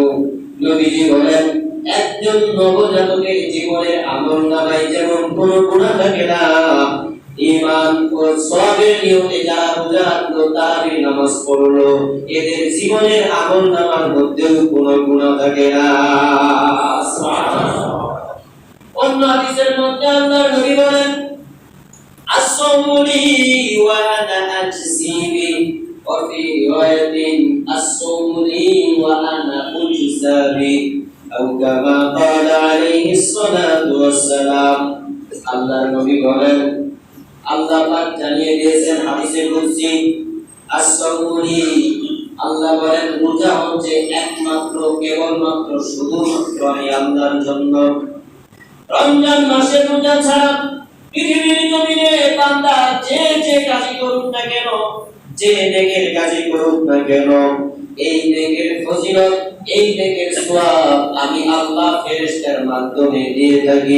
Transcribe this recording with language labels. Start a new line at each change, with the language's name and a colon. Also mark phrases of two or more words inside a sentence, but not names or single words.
Bangla: নবীজি বলেন, একজন নবজাতকের জীবনের আমলনামায় যেমন কোনো গুনাহ থাকে না, ঈমান ও সওয়াবের নিয়তে যারা রোজা রাখলো, তারাবির নামাজ পড়লো, এদের জীবনের আমলনামার মধ্যেও কোনো গুনাহ থাকে না। সুবহানাল্লাহ। অন্য হাদিসের মধ্যে আল্লাহর নবী বলেন,
Arabic: الصوم لي وأنا أجزي به، وفي رواية الصوم لي وأنا أجزى به، أو كما قال عليه الصلاة والسلام.
Bangla: আল্লাহর নবী বলেন, আল্লাহ পাক জানিয়ে দিয়েছেন হাদিসে কুদসি,
Arabic: الصوم لي,
Bangla: আল্লাহ বলেন রোজা হচ্ছে একমাত্র, কেবলমাত্র, শুধুমাত্র আমি আল্লাহর জন্য। রমজান মাসে রোজা ছাড়া পৃথিবীর জমিনে বান্দা যে যে কাজই করুক না কেন, যে নেকের কাজই করুক না কেন, এই নেকের ফজিলত, এই নেকের সওয়াব আমি আল্লাহ ফেরেশতার মাধ্যমে দিয়ে থাকি।